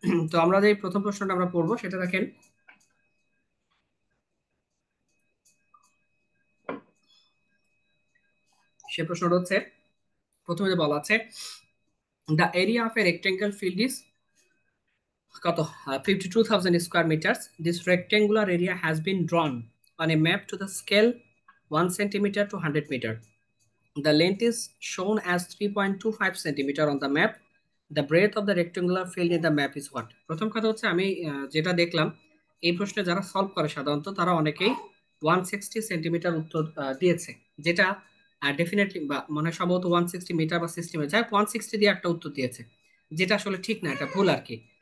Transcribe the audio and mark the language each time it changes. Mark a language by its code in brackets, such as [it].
[bn] তো আমরা যে প্রথম প্রশ্নটা আমরা পড়বো সেটা দেখেন, সে প্রশ্নটা হচ্ছে প্রথমে যে বলা আছে [en] The area of a rectangle field is কত 52,000 square metre. This rectangular area has been drawn on a map to the scale 1 centimetre to 100 metre. The length is shown as 3.25 centimeter on the map. The breadth of the rectangular field in the map is what? [bn] প্রথম কথা হচ্ছে আমি যেটা দেখলাম এই প্রশ্নে যারা solve করে সাধারণত তারা অনেকেই 160 সেন্টিমিটার উত্তর দিয়েছে, যেটা ডেফিনেটলি বা মানে সম্ভবত 160 মিটার বা 60 মিটার, যাই 160 দিয়ে একটা উত্তর দিয়েছে, যেটা আসলে ঠিক না, এটা ভুল আর কি।